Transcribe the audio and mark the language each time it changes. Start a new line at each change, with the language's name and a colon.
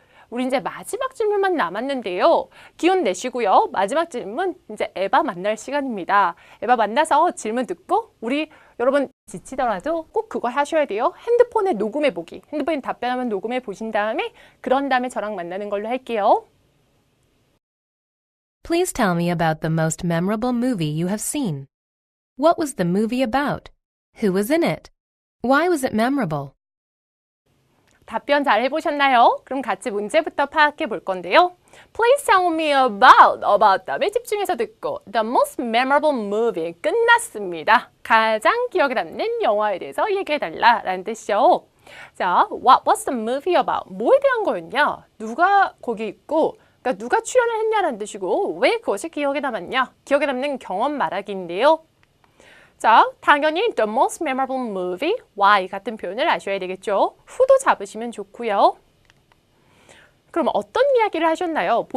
Korean: 우리 이제 마지막 질문만 남았는데요. 기운 내시고요. 마지막 질문 이제 에바 만날 시간입니다. 에바 만나서 질문 듣고 우리 여러분 지치더라도 꼭 그거 하셔야 돼요. 핸드폰에 녹음해 보기. 핸드폰에 답변하면 녹음해 보신 다음에 그런 다음에 저랑 만나는 걸로 할게요.
English: Please tell me about the most memorable movie you have seen. What was the movie about? Who was in it? Why was it memorable?
Korean: 답변 잘 해보셨나요? 그럼 같이 문제부터 파악해 볼 건데요.
English: Please tell me about
Korean: 다음에 집중해서 듣고
English: The most memorable movie
Korean: 끝났습니다. 가장 기억에 남는 영화에 대해서 얘기해달라 라는 뜻이죠.
English: 자, what was the movie about?
Korean: 뭐에 대한 거였냐? 누가 거기 있고 그러니까 누가 출연을 했냐라는 뜻이고 왜 그것이 기억에 남았냐? 기억에 남는 경험 말하기인데요. 자, 당연히
English: the most memorable movie,
Korean: why 같은 표현을 아셔야 되겠죠. who도 잡으시면 좋고요. 그럼 어떤 이야기를 하셨나요?